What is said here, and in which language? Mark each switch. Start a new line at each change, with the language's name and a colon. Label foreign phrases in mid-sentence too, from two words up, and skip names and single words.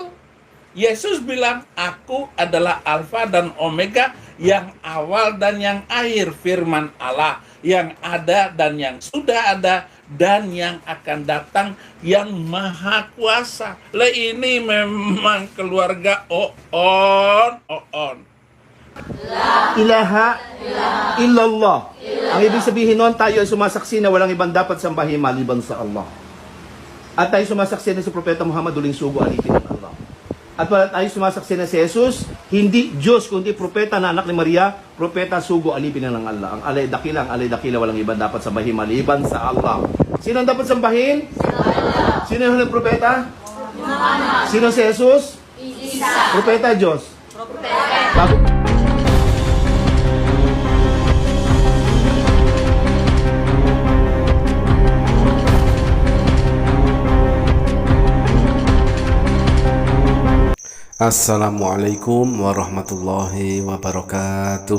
Indonesian: Yesus bilang, aku adalah Alfa dan Omega, yang awal dan yang akhir, firman Allah, yang ada dan yang sudah ada, dan yang akan datang, yang maha kuasa. Lah ini memang keluarga on.
Arabic: إله إلا الله.
Filipino: Ang ibig sabihin nun, tayo ay sumasaksi na walang ibang dapat sambahin maliban sa Allah. At tayo sumasaksi na si Propeta Muhammad uling sugo alipin ng Allah. At wala tayo sumasaksi na si Jesus, hindi Diyos, kundi propeta na anak ni Maria, propeta sugo alipin ng Allah. Ang alay dakila, walang ibang dapat sambahin maliban sa Allah. Sino ang dapat sambahin? Allah. Sino yung huling propeta? Muhammad. Sino si Jesus? Isa. Propeta Diyos. Propeta.
Arabic: السلام عليكم ورحمة الله وبركاته.